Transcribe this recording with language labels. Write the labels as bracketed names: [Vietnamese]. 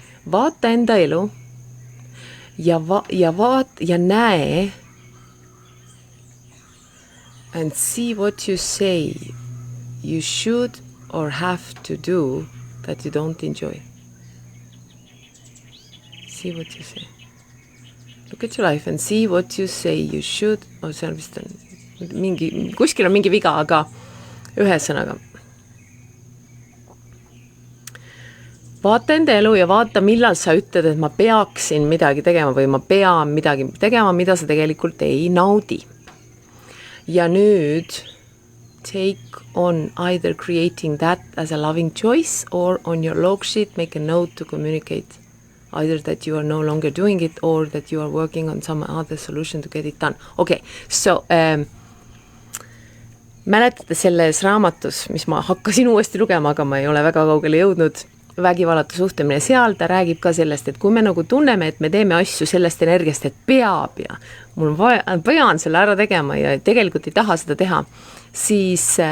[Estonian] Vaata enda elu ja näe [English] and see what you say you should or have to do that you don't enjoy. See what you say. Look at your life and see what you say you should. [Estonian] See on vist kuskil on mingi viga, aga ühesõnaga. Vaata enda elu ja vaata, millal sa ütled, et ma peaksin midagi tegema või ma pean midagi tegema, mida sa tegelikult ei naudi. Ja nüüd [English] take on either creating that as a loving choice or on your log sheet make a note to communicate either that you are no longer doing it or that you are working on some other solution to get it done. Okay, so [Estonian] mäletate selles raamatus, mis ma hakkasin uuesti lugema, aga ma ei ole väga kaugele jõudnud, vägivallatu suhtumine, seal ta räägib ka sellest, et kui me nagu tunneme, et me teeme asju sellest energiast, et peab ja mul pean selle ära tegema ja tegelikult ei taha seda teha, siis